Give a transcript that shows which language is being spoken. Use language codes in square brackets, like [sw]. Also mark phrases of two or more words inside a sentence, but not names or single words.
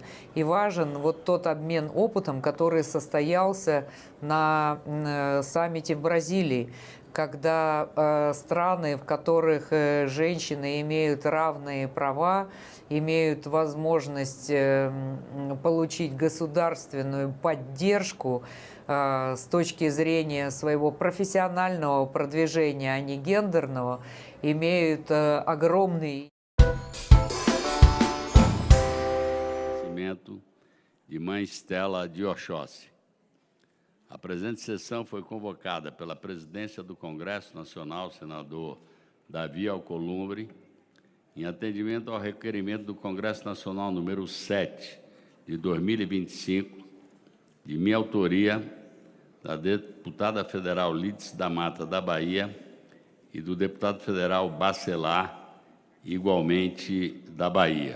[ru] И важен вот тот обмен опытом, который состоялся на саммите в Бразилии, когда страны, в которых женщины имеют равные права, имеют возможность получить государственную поддержку с точки зрения своего профессионального продвижения, а не гендерного, имеют огромный... [pt] De mãe Stella de Oxóssi. A presente sessão foi convocada pela presidência do Congresso Nacional, senador Davi Alcolumbre, em atendimento ao requerimento do Congresso Nacional número 7 de 2025, de minha autoria, da deputada federal Lídice da Mata da Bahia e do deputado federal Bacelar, igualmente da Bahia.